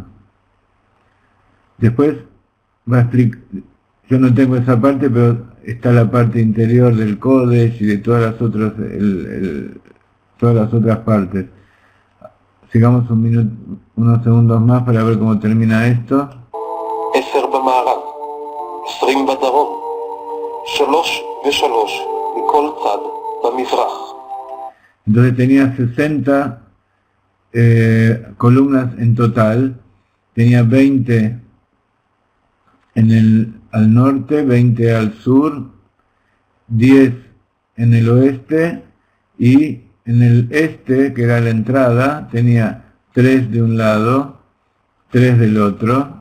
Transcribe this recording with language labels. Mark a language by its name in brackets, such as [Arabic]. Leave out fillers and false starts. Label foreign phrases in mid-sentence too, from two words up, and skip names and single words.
[Spanish] Después va a explicar, yo no tengo esa parte, pero está la parte interior del Kodesh y de todas las otras partes. Sigamos unos segundos más para ver cómo termina esto. [Hebrew] 10 במערב, 20 בדרום, 3 ו3 מכל צד במזרח. [Spanish] Entonces tenía 60 columnas en total, tenía 20 al norte, 20 al sur, 10 en el oeste, y en el este, que era la entrada, tenía 3 de un lado, 3 del otro.